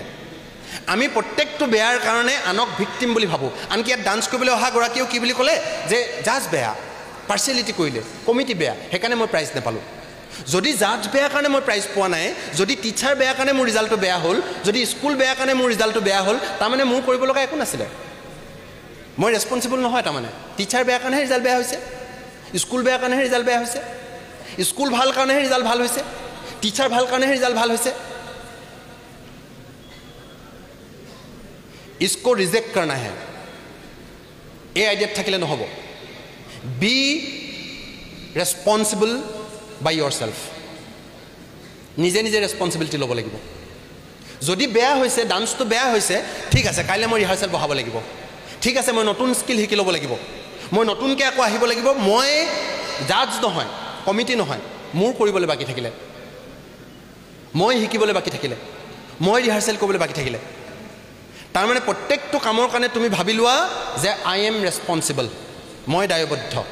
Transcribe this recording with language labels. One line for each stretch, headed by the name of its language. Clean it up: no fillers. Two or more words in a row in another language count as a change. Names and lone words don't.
Assamese: আমি প্ৰত্যেকটো বেয়াৰ কাৰণে আনক ভিক্টিম বুলি ভাবোঁ আনকি ইয়াত ডান্স কৰিবলৈ অহা গৰাকীয়েও কি বুলি ক'লে যে জাজ বেয়া পাৰ্চিয়েলিটি কৰিলে কমিটি বেয়া সেইকাৰণে মই প্ৰাইজ নাপালোঁ যদি জাজ বেয়া কাৰণে মই প্ৰাইজ পোৱা নাই যদি টিচাৰ বেয়া কাৰণে মোৰ ৰিজাল্টটো বেয়া হ'ল যদি স্কুল বেয়া কাৰণে মোৰ ৰিজাল্টটো বেয়া হ'ল তাৰমানে মোৰ কৰিব লগা একো নাছিলে মই ৰেছপনচিবল নহয় তাৰমানে টিচাৰ বেয়া কাৰণেহে ৰিজাল্ট বেয়া হৈছে স্কুল বেয়া কাৰণেহে ৰিজাল্ট বেয়া হৈছে স্কুল ভাল কাৰণেহে ৰিজাল্ট ভাল হৈছে টিচাৰ ভাল কাৰণেহে ৰিজাল্ট ভাল হৈছে
Hindi: इसको रिजेक्ट करना है ये आइडिया
Assamese: থাকিলে নহব
English: be responsible by yourself
Assamese: নিজে নিজে ৰেসপন্সিবিলিটি ল'ব লাগিব যদি বেয়া হৈছে ডান্সটো বেয়া হৈছে ঠিক আছে কাইলৈ মই ৰিহাৰ্সেল বহাব লাগিব ঠিক আছে মই নতুন স্কিল শিকি ল'ব লাগিব মই নতুনকৈ আকৌ আহিব লাগিব মই জাজ নহয় কমিটি নহয় মোৰ কৰিবলৈ বাকি থাকিলে মই শিকিবলৈ বাকি থাকিলে মই ৰিহাৰ্সেল কৰিবলৈ বাকি থাকিলে তাৰমানে প্ৰত্যেকটো কামৰ কাৰণে তুমি ভাবি লোৱা যে
English: I am responsible
Assamese: মই দায়বদ্ধ